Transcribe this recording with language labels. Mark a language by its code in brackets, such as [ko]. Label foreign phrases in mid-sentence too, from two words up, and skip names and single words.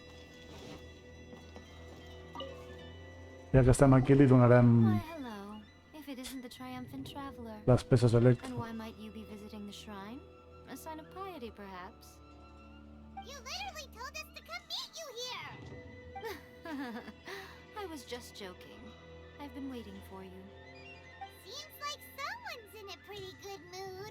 [ca] Ja que estem aquí li donarem [en] Hello. If it isn't the triumphant traveler. [ca] les peces [en] And [ca] elèctriques. [en] why might you be visiting the shrine? A sign of piety, perhaps? You literally told us to come meet you here! I was just joking. I've been waiting for you. Seems like someone's in a pretty good mood.